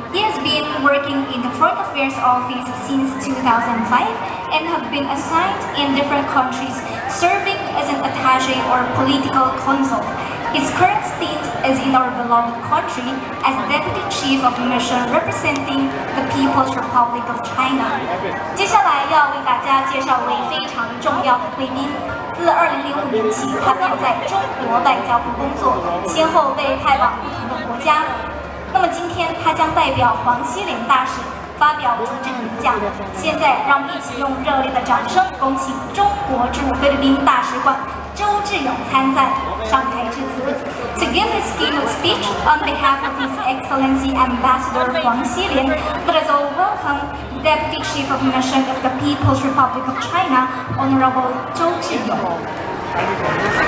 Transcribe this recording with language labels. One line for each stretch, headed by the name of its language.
English: He has been working in the Foreign Affairs Office since 2005 and have been assigned in different countries, serving as an attaché or political consul. His current stint is in our beloved country as Deputy Chief of Mission representing the People's Republic of China.
Chinese: 接下来要为大家介绍位非常重要的贵宾。自2005年起，他便在中国外交部工作，先后被派往不同的国家。那么今天他将代表黄希濂大使发表主旨演讲。现在让我们一起用热烈的掌声，恭请中国驻菲律宾大使馆周志勇参赞上台致辞。
English: To give his keynote speech on behalf of His Excellency Ambassador Huang Xilin, let us all welcome Deputy Chief of Mission of the People's Republic of China, Honorable Zhou Zhiyong.